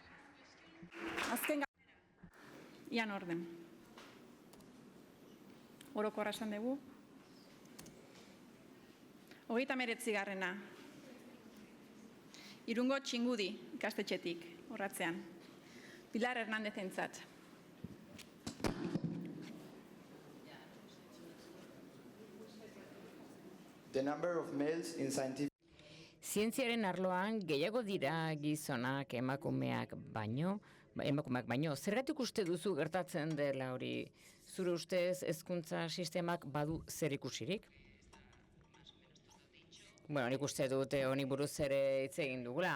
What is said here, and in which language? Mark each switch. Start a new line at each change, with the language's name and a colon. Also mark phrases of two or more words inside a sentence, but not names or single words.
Basque: Azken ian orden. Orokorra esan dugu. 39. Irungo Txingudi ikastetxetik, horratzean. Pilar Hernandezentzat.
English: The number of males in scientific
Basque: Zientziaren arloan gehiago dira gizonak emakumeak baino, zergatik uste duzu gertatzen dela hori? Zure ustez hezkuntza sistemak badu zer ikusirik? Bueno, nik uste dute honi buruz ere hitz egin dugula.